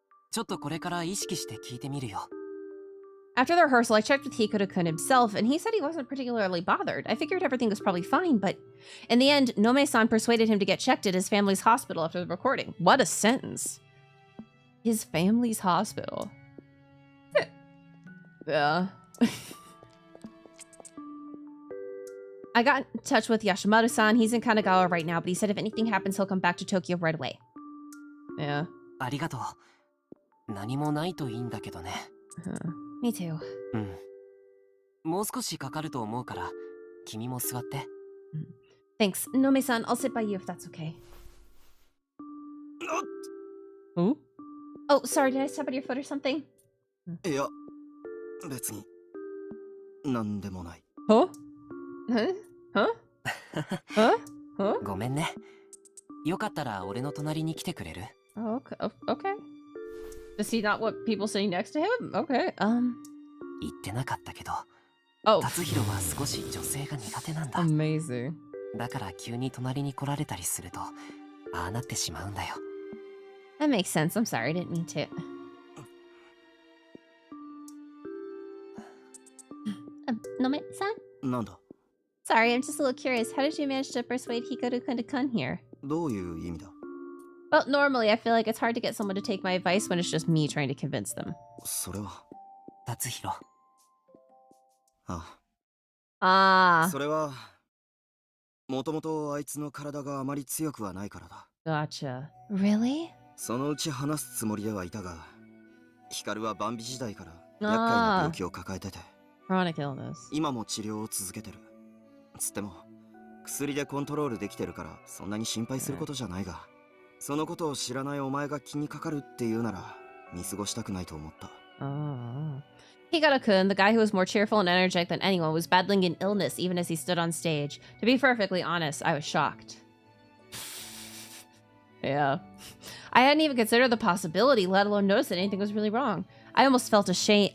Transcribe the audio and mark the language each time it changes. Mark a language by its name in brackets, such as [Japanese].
[Japanese] ちょっとこれから意識して聞いてみるよ。 [English] After the rehearsal, I checked with Hikaru-kun himself, and he said he wasn't particularly bothered. I figured everything was probably fine, but in the end, Nome-san persuaded him to get checked at his family's hospital after the recording. What a sentence. His family's hospital. Yeah. I got in touch with Yashimaru-san. He's in Kanagawa right now, but he said if anything happens, he'll come back to Tokyo right away. Yeah. [Japanese] ありがとう。何もないといいんだけどね。 [English] Me too. [Japanese] うん。もう少しかかると思うから、君も座って。 [English] Thanks. Nome-san, I'll sit by you if that's okay. Oh? Oh, sorry, did I step on your foot or something? [Japanese] いや、別になんでもない。 [English] Huh? Huh? Huh? Huh? Huh? [Japanese] ごめんね。よかったら俺の隣に来てくれる？ [English] Oh, okay. Okay. Does he not want people sitting next to him? Okay. [Japanese] 言ってなかったけど、 [English] Oh. [Japanese] 達弘は少し女性が苦手なんだ。 [English] Amazing. [Japanese] だから急に隣に来られたりすると、ああなってしまうんだよ。 [English] That makes sense. I'm sorry, I didn't mean to. Nome-san? [Japanese] なんだ？ [English] Sorry, I'm just a little curious. How did you manage to persuade Hikaru-kun to come here? [Japanese] どういう意味だ？ [English] Well, normally I feel like it's hard to get someone to take my advice when it's just me trying to convince them. [Japanese] それは。達弘。あ Ah, それはもともとあいつの体があまり強くはないからだ。 [English] gotcha. Really? [Japanese] そのうち話すつもりではいたが、ヒカルはバンビ時代から厄介な病気を抱えてて、 [English] Chronic illness. [Japanese] 今も治療を続けてる。つっても薬でコントロールできてるからそんなに心配することじゃないが、そのことを知らないお前が気にかかるっていうなら見過ごしたくないと思った。 [English] Oh. Hikaru-kun, the guy who was more cheerful and energetic than anyone, was battling an illness even as he stood on stage. To be perfectly honest, I was shocked. Yeah. I hadn't even considered the possibility, let alone noticed that anything was really wrong. I almost felt ashamed.